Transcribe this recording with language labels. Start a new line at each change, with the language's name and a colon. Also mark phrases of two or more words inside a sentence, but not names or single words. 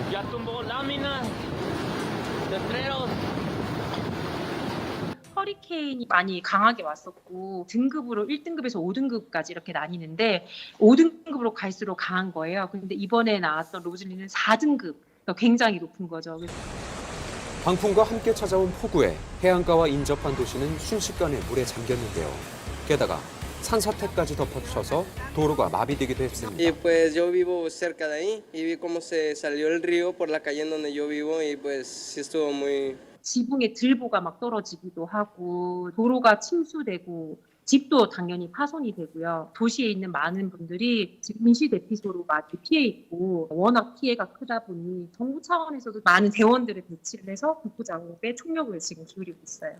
Korean: 허리케인이 많이 강하게 왔었고 등급으로 1등급에서 5등급까지 이렇게 나뉘는데 5등급으로 갈수록 강한 거예요. 그런데 이번에 나왔던 로즐린은 4등급. 굉장히 높은 거죠. 강풍과 함께 찾아온 폭우에 해안가와 인접한 도시는 순식간에 물에 잠겼는데요. 게다가 산사태까지 덮어쳐서 도로가 마비되기도 했습니다.
Spanish: Y pues yo vivo cerca de ahí y vi cómo se salió el río por la calle en donde yo vivo y pues sí estuvo muy.
Korean: 지붕에 들보가 막 떨어지기도 하고 도로가 침수되고 집도 당연히 파손이 되고요. 도시에 있는 많은 분들이 지금 임시대피소로 많이 피해 있고 워낙 피해가 크다 보니 정부 차원에서도 많은 대원들을 배치를 해서 복구 작업에 총력을 지금 기울이고 있어요.